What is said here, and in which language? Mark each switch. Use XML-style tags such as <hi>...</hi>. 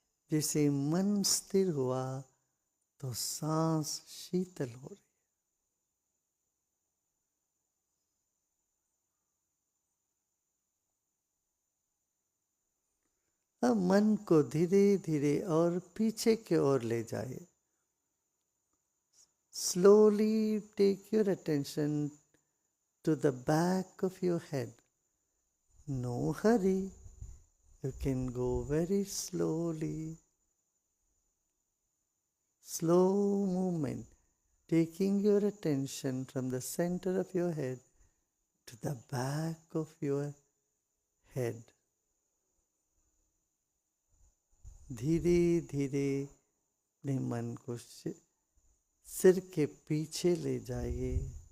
<hi>जैसे मन स्थिर हुआ तो सांस शीतल हो रही। अब मन को धीरे धीरे और पीछे की ओर ले जाइए।</hi> <en>Slowly take your attention to the back of your head. No hurry. You can go very slowly. Slow movement, taking your attention from the center of your head to the back of your head.</en> <hi>धीरे धीरे अपने मन को सिर के पीछे ले जाइए।</hi>